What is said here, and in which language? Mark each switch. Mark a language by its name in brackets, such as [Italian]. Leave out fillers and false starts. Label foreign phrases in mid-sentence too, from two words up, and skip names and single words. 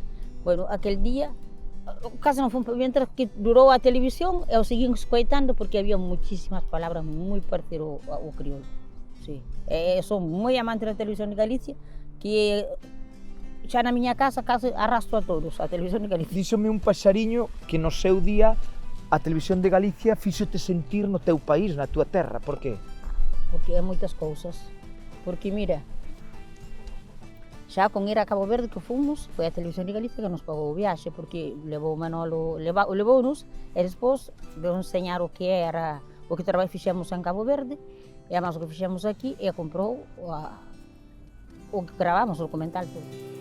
[Portuguese] Bueno, aquele dia, quase não foi mientras que durou a televisão, eu segui escutando porque havia muitíssimas palavras muito parecidas ao crioulo. Sim. Eu sou muito amante da televisão de Galícia, que já na minha casa arrasto a todos a televisão de Galícia. [Galician] Díxome un paxariño que no seu día a televisión de Galicia fíxote sentir no teu país, na tua terra. Por qué? [Portuguese] Porque é muitas cousas. Porque mira, já com ir a Cabo Verde que fomos, foi a televisão de Galicia que nos pagou o viaxe, porque levou o Manolo, levou-nos, e depois de ensinar o que era, o que trabalho fizemos em Cabo Verde, e a mais o que fizemos aqui, e comprou o que gravamos, o documental todo.